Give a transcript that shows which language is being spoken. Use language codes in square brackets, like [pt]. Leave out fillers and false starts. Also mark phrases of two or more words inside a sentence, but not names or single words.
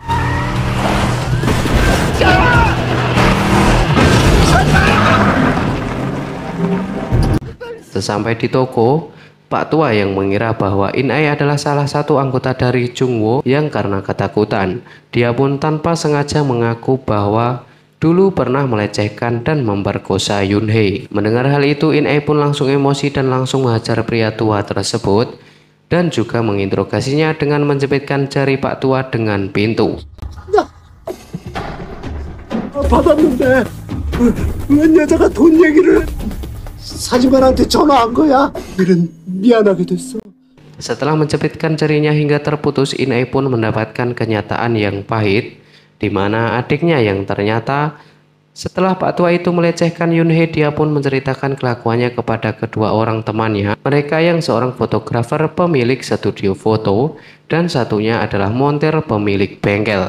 [id] Sesampai di toko, Pak Tua yang mengira bahwa In-ai adalah salah satu anggota dari Jung-woo yang karena ketakutan, dia pun tanpa sengaja mengaku bahwa dulu pernah melecehkan dan memperkosa Yun-hye. Mendengar hal itu, In-ai pun langsung emosi dan langsung menghajar pria tua tersebut dan juga menginterogasinya dengan menjepitkan jari Pak Tua dengan pintu. [ko] 받았는데 웬 여자가 돈 얘기를 사진관한테 전화한 거야? 일은 미안하게 됐어. [id] Setelah menjepitkan jarinya hingga terputus, Inai pun mendapatkan kenyataan yang pahit, di mana adiknya yang ternyata setelah Pak Tua itu melecehkan Yunhee, dia pun menceritakan kelakuannya kepada kedua orang temannya, mereka yang seorang fotografer pemilik studio foto dan satunya adalah montir pemilik bengkel.